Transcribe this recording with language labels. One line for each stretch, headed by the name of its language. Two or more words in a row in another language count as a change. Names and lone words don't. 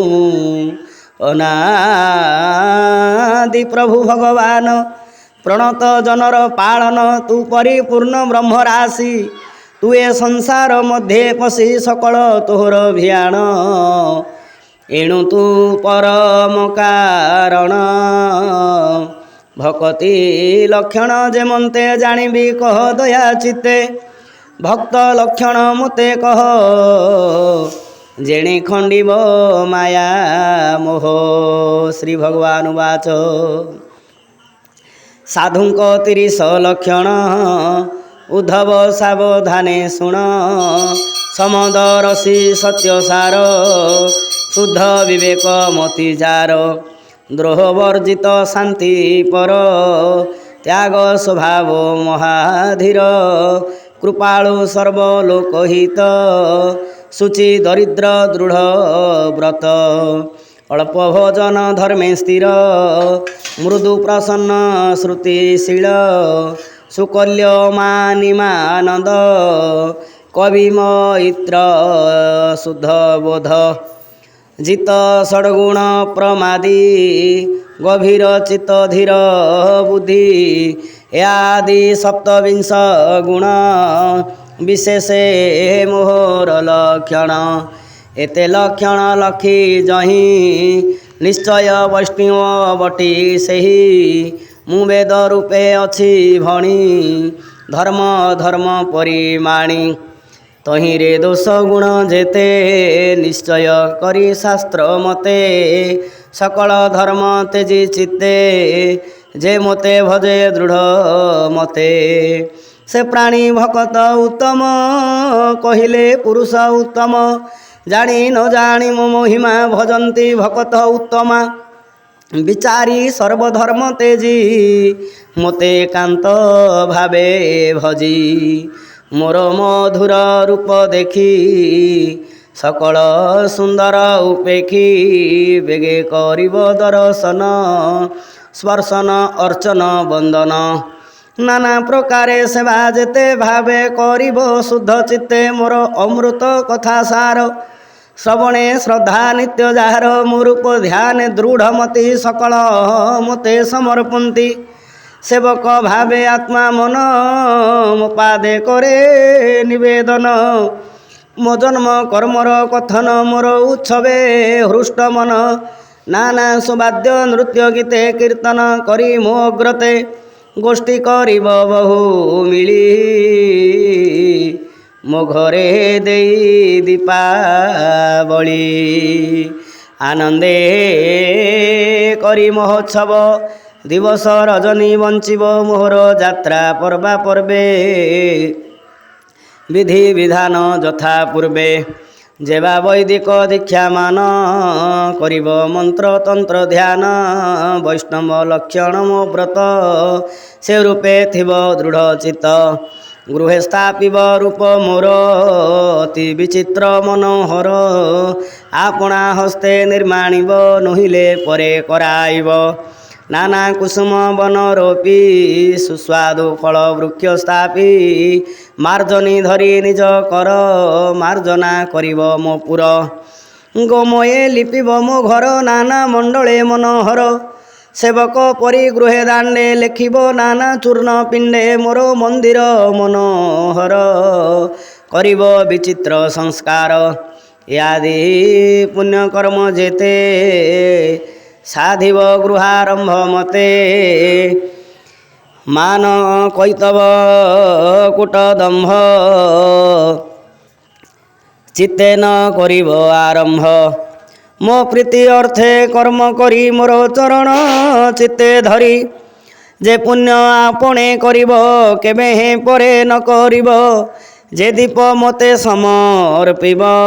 Odia: ଅନାଦି ପ୍ରଭୁ ଭଗବାନ ପ୍ରଣତ ଜନର ପାଳନ ତୁ ପରିପୂର୍ଣ୍ଣ ବ୍ରହ୍ମରାଶି ତୁ ଏ ସଂସାର ମଧ୍ୟେ ପଶି ସକଳ ତୋହର ଭିଆଣ ଏଣୁ ତୁ ପରମ କାରଣ ଭକତି ଲକ୍ଷଣ ଯେମନ୍ତେ ଜାଣିବି କହ ଦୟା ଚିତ୍ତେ ଭକ୍ତ ଲକ୍ଷଣ ମତେ କହ ଯେଣେ ଖଣ୍ଡିବ ମାୟା ମୋହ। ଶ୍ରୀ ଭଗବାନ ବାଚ ସାଧୁଙ୍କ 30 ଲକ୍ଷଣ ଉଦ୍ଧବ ସାବଧାନେ ଶୁଣ ସମଦରଶୀ ସତ୍ୟ ସାର ଶୁଦ୍ଧ ବିବେକ ମତି ଯାର ଦ୍ରୋହ ବର୍ଜିତ ଶାନ୍ତି ପର ତ୍ୟାଗ ସ୍ୱଭାବ ମହାଧୀର କୃପାଳୁ ସର୍ବଲୋକହିତ ଶୁଚି ଦରିଦ୍ର ଦୃଢ଼ ବ୍ରତ ଅଳ୍ପ ଭୋଜନ ଧର୍ମେ ସ୍ଥିର ମୃଦୁ ପ୍ରସନ୍ନ ଶ୍ରୁତିଶୀଳ ସୁକଲ୍ୟ ମାନିମାନନ୍ଦ କବି ମୈତ୍ର ଶୁଦ୍ଧ ବୋଧ ଜିତ ଷଡ଼ଗୁଣ ପ୍ରମାଦୀ ଗଭୀର ଚିତ୍ତ ଧୀର ବୁଦ୍ଧି ଆଦି 27 ଗୁଣ ବିଶେଷେ ମୋହର ଲକ୍ଷଣ ଏତେ ଲକ୍ଷଣ ଲଖି ଯହିଁ ନିଶ୍ଚୟ ବୈଷ୍ଣବ ବଟି ସହି ମୁଁ ବେଦ ରୂପେ ଅଛି ଭଣି ଧର୍ମ ଧର୍ମ ପରିମାଣି ତହିଁରେ ଦୋଷ ଗୁଣ ଯେତେ ନିଶ୍ଚୟ କରି ଶାସ୍ତ୍ର ମତେ ସକଳ ଧର୍ମ ତେଜି ଚିତ୍ତେ ଯେ ମତେ ଭଜେ ଦୃଢ଼ ମତେ ସେ ପ୍ରାଣୀ ଭକତ ଉତ୍ତମ କହିଲେ ପୁରୁଷ ଉତ୍ତମ ଜାଣି ନ ଜାଣି ମୋ ମହିମା ଭଜନ୍ତି ଭକତ ଉତ୍ତମା ବିଚାରି ସର୍ବଧର୍ମ ତେଜି ମତେ କାନ୍ତ ଭାବେ ଭଜି ମୋର ମଧୁର ରୂପ ଦେଖି ସକଳ ସୁନ୍ଦର ଉପେଖି ବେଗେ କରିବ ଦର୍ଶନ ସ୍ପର୍ଶନ ଅର୍ଚ୍ଚନ ବନ୍ଦନ ନାନା ପ୍ରକାରେ ସେବା ଯେତେ ଭାବେ କରିବ ଶୁଦ୍ଧ ଚିତ୍ତେ ମୋର ଅମୃତ କଥା ସାର ଶ୍ରବଣେ ଶ୍ରଦ୍ଧା ନିତ୍ୟ ଯାର ମୋରୂପ ଧ୍ୟାନ ଦୃଢ଼ ମତି ସକଳ ମତେ ସମର୍ପନ୍ତି ସେବକ ଭାବେ ଆତ୍ମା ମନ ମୋପାଦେ କରେ ନିବେଦନ ମୋ ଜନ୍ମ କର୍ମର କଥନ ମୋର ଉତ୍ସବେ ହୃଷ୍ଟ ମନ ନାନା ସୁବାଦ୍ୟ ନୃତ୍ୟ ଗୀତେ କୀର୍ତ୍ତନ କରି ମୋ ଅଗ୍ରତେ ଗୋଷ୍ଠୀ କରିବ ବହୁ ମିଳି ମୋ ଘରେ ଦେଇ ଦୀପାବଳୀ ଆନନ୍ଦେ କରି ମହୋତ୍ସବ ଦିବସ ରଜନୀ ବଞ୍ଚିବ ମୋହର ଯାତ୍ରା ପର୍ବା ପର୍ବେ ବିଧି ବିଧାନ ଯଥା ପୂର୍ବେ ଯେବା ବୈଦିକ ଦୀକ୍ଷା ମାନ କରିବ ମନ୍ତ୍ର ତନ୍ତ୍ର ଧ୍ୟାନ ବୈଷ୍ଣବ ଲକ୍ଷଣ ମୋ ବ୍ରତ ସେ ରୂପେ ଥିବ ଦୃଢ଼ ଚିତ୍ତ ଗୃହେ ସ୍ଥାପିବ ରୂପ ମୋର ଅତି ବିଚିତ୍ର ମନୋହର ଆପଣା ହସ୍ତେ ନିର୍ମାଣିବ ନହିଲେ ପରେ କରାଇବ ନାନା କୁସୁମ ବନ ରୋପି ସୁସ୍ୱାଦୁ ଫଳ ବୃକ୍ଷ ସ୍ଥାପି ମାର୍ଜନୀ ଧରି ନିଜ କର ମାର୍ଜନା କରିବ ମୋ ପୁର ଗୋମୟେ ଲିପିବ ମୋ ଘର ନାନା ମଣ୍ଡଳେ ମନୋହର ସେବକ ପରି ଗୃହେ ଦାଣ୍ଡେ ଲେଖିବ ନାନା ଚୂର୍ଣ୍ଣ ପିଣ୍ଡେ ମୋର ମନ୍ଦିର ମନୋହର କରିବ ବିଚିତ୍ର ସଂସ୍କାର ଯାଦି ପୁଣ୍ୟକର୍ମ ଯେତେ ସାଧିବ ଗୃହାରମ୍ଭ ମତେ ମାନ କୈତବ କୂଟ ଦମ୍ଭ ଚିତ୍ତେ ନ କରିବ ଆରମ୍ଭ ମୋ ପ୍ରୀତି ଅର୍ଥେ କର୍ମ କରି ମୋର ଚରଣ ଚିତ୍ତେ ଧରି ଯେ ପୁଣ୍ୟ ଆପଣେ କରିବ କେବେ ହେ ପରେ ନ କରିବ ଯେ ଦୀପ ମତେ ସମର୍ପିବ